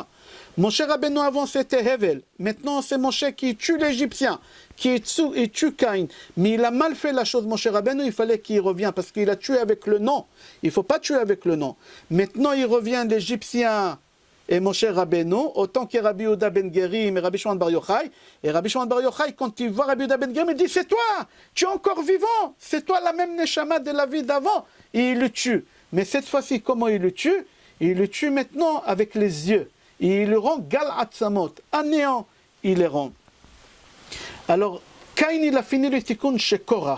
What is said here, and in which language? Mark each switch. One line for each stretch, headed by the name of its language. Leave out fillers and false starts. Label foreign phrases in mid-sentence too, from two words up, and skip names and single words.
French: Moshe Rabbeinu avant c'était Hevel, maintenant c'est Moshe qui tue l'Égyptien, qui tue Caïn. Mais il a mal fait la chose, Moshe Rabbeinu, il fallait qu'il revienne, parce qu'il a tué avec le nom. Il ne faut pas tuer avec le nom. Maintenant il revient l'Égyptien et Moshe Rabbeinu, autant que Rabbi Yehuda ben Gerim et Rabbi Shimon Bar Yochai. Et Rabbi Shimon Bar Yochai, quand il voit Rabbi Yehuda ben Gerim, il dit, c'est toi, tu es encore vivant, c'est toi la même neshama de la vie d'avant. Et il le tue. Mais cette fois-ci, comment il le tue? Il le tue maintenant avec les yeux. Et il le rend
Hebrew: גל עצמות,
French: à néant, il le rend. Alors, Caïn, il a fini le tikkun chez Korach.